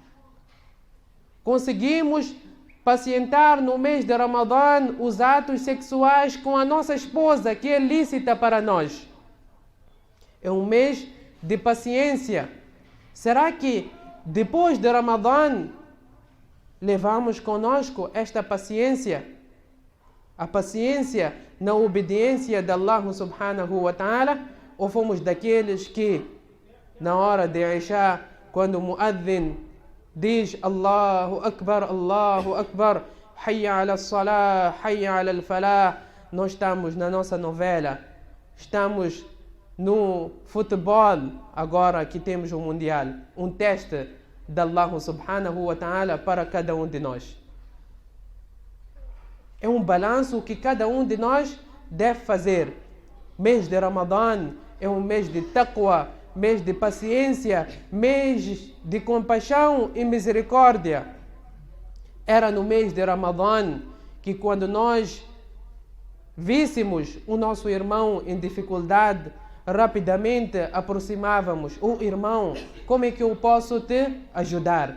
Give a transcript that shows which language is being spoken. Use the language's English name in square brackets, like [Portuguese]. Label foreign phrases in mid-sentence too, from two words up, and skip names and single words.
[Portuguese] Conseguimos pacientar no mês de Ramadã os atos sexuais com a nossa esposa, que é lícita para nós. É um mês de paciência. Será que depois de Ramadã levamos conosco esta paciência? A paciência na obediência de Allah [Arabic] سبحانه وتعالى? [Portuguese] Ou fomos daqueles que na hora de Isha, quando o muadhin diz [Arabic] الله أكبر، حي على الصلاة، حي على الفلاح, [Portuguese] nós estamos na nossa novela, estamos no futebol, agora que temos o Mundial, um teste de Allah [Arabic] سبحانه وتعالى [Portuguese] para cada um de nós. É um balanço que cada um de nós deve fazer. Mês de Ramadã é um mês de taqwa, mês de paciência, mês de compaixão e misericórdia. Era no mês de Ramadã que quando nós víssemos o nosso irmão em dificuldade, rapidamente aproximávamos o irmão, como é que eu posso te ajudar?